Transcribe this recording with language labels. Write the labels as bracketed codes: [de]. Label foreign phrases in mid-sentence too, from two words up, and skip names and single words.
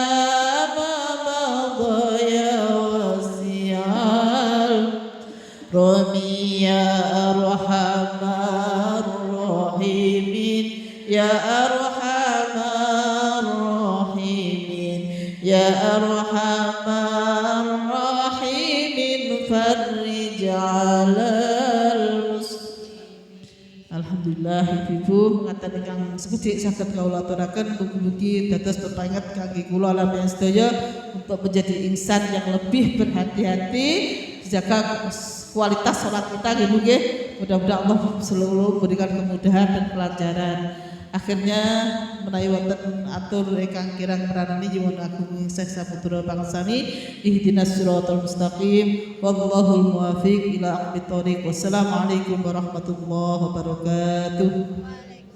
[ar] رمي يا أرحم الراحمين يا أرحم الراحمين يا أرحم الراحمين فرج على [jv] Alhamdulillah ibu ngaten ingkang sekedhik saged kawula aturaken mugi-mugi dados pepanget kangge kula lan sedaya [id] untuk menjadi insan yang lebih berhati-hati jaga kualitas sholat kita [jv] nggih. [id] Mudah-mudahan Allah selalu memberikan kemudahan dan kelancaran. [jv] Akhirnya menawi wonten atur ingkang kirang pranani nyuwun agung Syekh Saputra Pangsami [ar] اهدنا الصراط المستقيم والله الموفق إلى أقوم الطريق. والسلام عليكم ورحمة الله وبركاته.